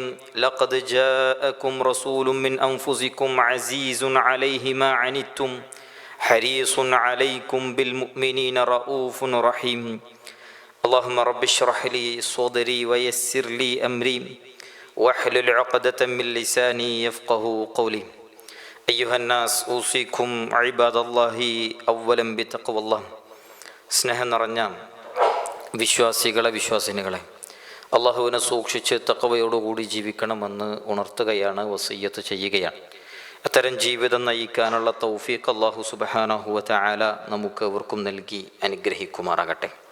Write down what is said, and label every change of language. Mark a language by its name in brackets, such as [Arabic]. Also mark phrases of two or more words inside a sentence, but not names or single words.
[Arabic] لقد جاءكم رسول من أنفسكم عزيز عليه ما عنتم حريص عليكم بالمؤمنين رؤوف رحيم. اللهم رب اشرح لي صدري ويسر لي أمري واحلل عقدة من لساني يفقه قولي. أيها الناس أوصيكم عباد الله أولا بتقوى الله. [Malayalam] സ്നേഹം നിറഞ്ഞ വിശ്വാസിനികളെ അള്ളാഹുവിനെ സൂക്ഷിച്ച് തഖ്വയോടുകൂടി ജീവിക്കണമെന്ന് ഉണർത്തുകയാണ്, വസിയ്യത്ത് ചെയ്യുകയാണ്. അത്തരം ജീവിതം നയിക്കാനുള്ള തൗഫീഖ് അള്ളാഹു [Arabic] سبحانه وتعالى [Malayalam] നമുക്ക് എവർക്കും നൽകി അനുഗ്രഹിക്കുമാറാകട്ടെ.